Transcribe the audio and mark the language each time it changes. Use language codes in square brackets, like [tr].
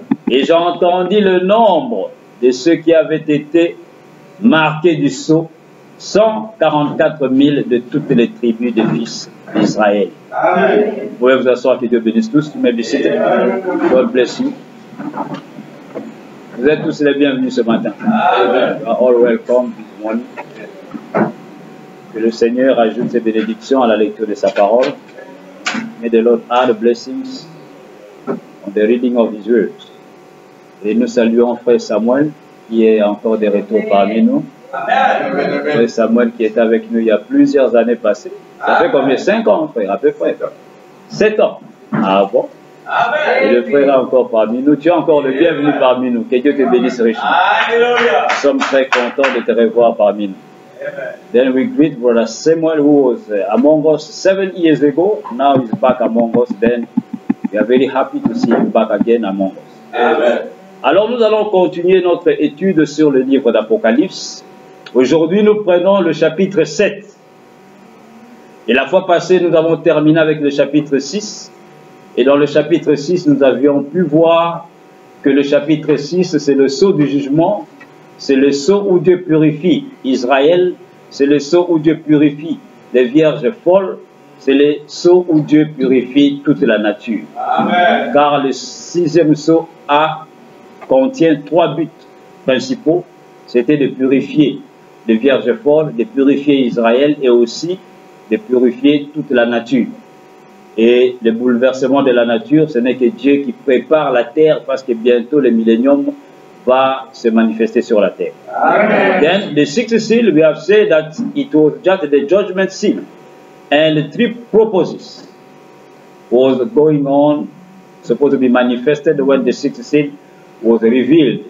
[fr] Et j'entendis le nombre de ceux qui avaient été marqués du sceau, 144 000 de toutes les tribus des fils d'Israël. Vous pouvez vous asseoir, que Dieu bénisse tous. Tu m'as visité. [en] God bless you. [fr] Vous êtes tous les bienvenus ce matin. [en] You are all welcome this morning. [fr] Que le Seigneur ajoute ses bénédictions à la lecture de sa parole. [en] May the Lord add blessings on the reading of His words. [fr] Et nous saluons Frère Samuel, qui est encore de retour parmi nous. Frère Samuel qui était avec nous il y a plusieurs années passées. Ça fait combien? 5 ans, frère, à peu près. 7 ans. Ah bon? Et le frère est encore parmi nous. Tu es encore le bienvenu parmi nous. Que Dieu te bénisse richement. Nous sommes très contents de te revoir parmi nous. [en] Then we greet Brother Samuel, who was among us 7 years ago. Now he's back among us. Then we are very happy to see him back again among us. Amen. [fr] Alors nous allons continuer notre étude sur le livre d'Apocalypse. Aujourd'hui, nous prenons le chapitre 7. Et la fois passée, nous avons terminé avec le chapitre 6. Et dans le chapitre 6, nous avions pu voir que le chapitre 6, c'est le sceau du jugement. C'est le sceau où Dieu purifie Israël. C'est le sceau où Dieu purifie les vierges folles. C'est le sceau où Dieu purifie toute la nature. Amen. Car le 6e sceau contient 3 buts principaux. C'était de purifier les vierges folles, de purifier Israël et aussi de purifier toute la nature. Et le bouleversement de la nature, ce n'est que Dieu qui prépare la terre, parce que bientôt le millénium va se manifester sur la terre. Amen. [en] Then the 6th seal, we have said that it was just the judgment seal, and the 3 purposes was going on, supposed to be manifested when the 6th seal was revealed.